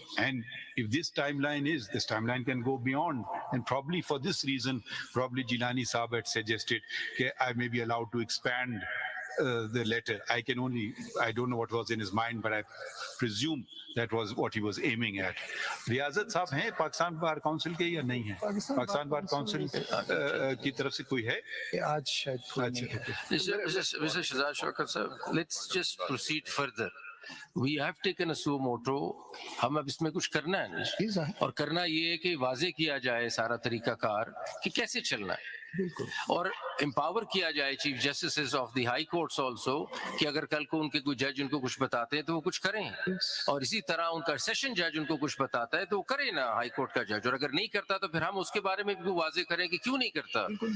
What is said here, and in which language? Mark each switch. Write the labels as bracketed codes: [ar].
[en] And if this timeline can go beyond. And probably for this reason, probably Jilani Saab had suggested that I may be allowed to expand the letter. I don't know what was in his mind, but I presume that was what he was aiming at. [hi] Riazat साहब हैं Pakistan bar council के या नहीं है? Pakistan bar council की तरफ से कोई है? आज शायद कोई नहीं है। [en] Mr. Shahzad Shaukat sir, let's just proceed further. We have taken a suo moto. [hi] हम अब इसमें कुछ करना है [en] Please, [hi] ना? और करना ये है कि वाजे किया जाए सारा तरीकाकार कि कैसे चलना है और एम्पावर किया जाए [en] chief justice of the high courts also [hi] कि अगर कल को उनके कोई जज उनको कुछ बताते हैं तो वो कुछ करें और इसी तरह उनका सेशन जज उनको कुछ बताता है तो वो करे ना हाई कोर्ट का जज और अगर नहीं करता तो फिर हम उसके बारे में भी वाजे करें कि क्यों नहीं करता